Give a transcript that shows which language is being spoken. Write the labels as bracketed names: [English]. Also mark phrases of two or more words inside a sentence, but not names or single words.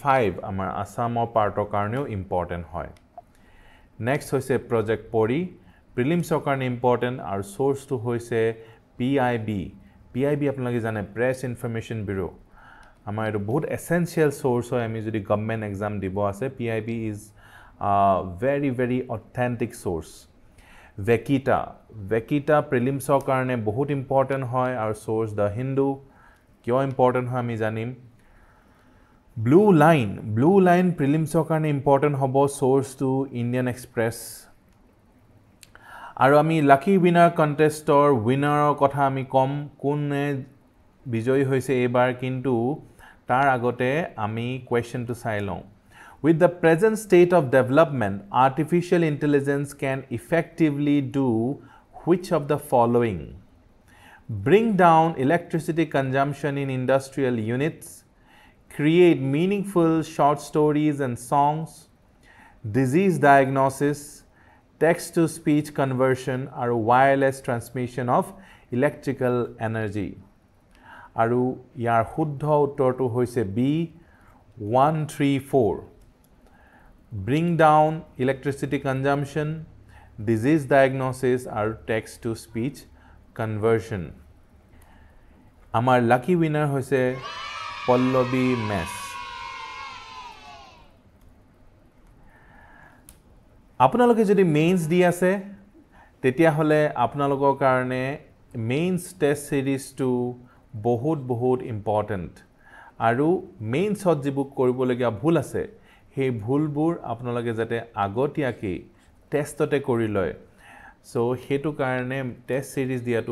[Assamese] আমাৰ আসামৰ পাৰ্টৰ কাৰণেও ইম্পৰ্টেন্ট হয় নেক্সট হৈছে প্ৰজেক্ট পৰি প্ৰিলিমছৰ কাৰণে ইম্পৰ্টেন্ট আৰু সোৰ্সটো হৈছে PIB আপোনালোকে জানে প্ৰেছ ইনফৰমেশন ব্যুৰো আমাৰ এটো বহুত এসেনশিয়াল সোৰ্স হয় আমি যদি [English] government exam [Assamese] দিব আছে PIB [English] is very authentic source [Assamese] Vekita প্ৰিলিমছৰ কাৰণে বহুত ইম্পৰ্টেন্ট হয় আৰু সোৰ্স দা হিন্দু কিয় ইম্পৰ্টেন্ট হয় আমি জানিম ব্লু লাইন প্ৰিলিমছৰ কাৰণে ইম্পৰ্টেন্ট হ'ব সোৰ্স টু ইণ্ডিয়ান এক্সপ্ৰেছ আৰু আমি [English] lucky winner [Assamese] কন্টেষ্টৰ উইনাৰৰ কথা আমি কম কোনে বিজয়ী হৈছে এবাৰ কিন্তু তাৰ আগতে আমি কোৱেশ্চনটো চাই লওঁ [English] With the present state of development, artificial intelligence can effectively do which of the following? Bring down electricity consumption in industrial units, create meaningful short stories and songs, disease diagnosis, text-to-speech conversion, or wireless transmission of electrical energy. [Assamese] আৰু ইয়াৰ শুদ্ধ উত্তৰটো হৈছে [English] B 134 Bring down electricity consumption, disease diagnosis, or text-to-speech conversion. [Assamese] আমাৰ [English] lucky winner [Assamese] hoise Pallavi Mess. আপোনালোকে যদি মেইনছ দি আছে তেতিয়া হলে আপোনালোকৰ কাৰণে [English] mains test seriesটো [Assamese] বহুত ইম্পৰ্টেন্ট আৰু মেইনছত যিবোৰ কৰিবলগীয়া ভুল আছে সেই ভুলবোৰ আপোনালোকে যাতে আগতীয়াকৈ টেষ্টতে কৰি লয় সো হেতু কাৰণে [English] test series [Assamese] দিয়াটো